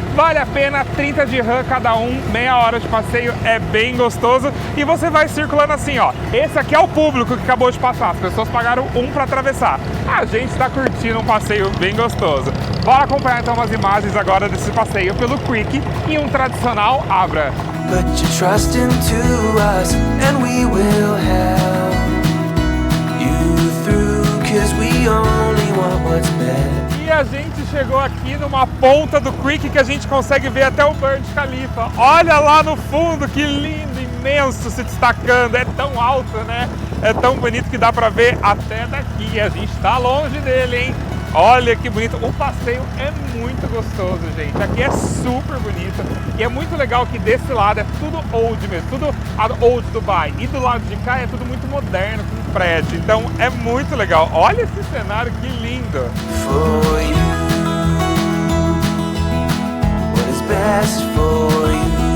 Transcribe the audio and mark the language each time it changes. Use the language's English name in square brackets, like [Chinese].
[Portuguese] Vale a pena, 30 dirham cada um, meia hora de passeio, é bem gostoso. E você vai circulando assim, ó. Esse aqui é o público que acabou de passar, as pessoas pagaram 1 para atravessar. A gente está curtindo um passeio bem gostoso. Bora acompanhar então umas imagens agora desse passeio pelo Creek em um tradicional Abra. [English] Put your trust into us and we will help you through, 'cause we only want what's best. [Portuguese] E a gente chegou aqui numa ponta do Creek que a gente consegue ver até o Burj Khalifa. Olha lá no fundo, que lindo, imenso, se destacando. É tão alto, né? É tão bonito que dá pra ver até daqui. A gente tá longe dele, hein? Olha que bonito. O passeio é muito gostoso, gente. Aqui é super bonito. E é muito legal que desse lado é tudo old mesmo, tudo old Dubai. E do lado de cá é tudo muito moderno, com prédio. Então é muito legal. Olha esse cenário, que lindo. [English] For you, what is best for you.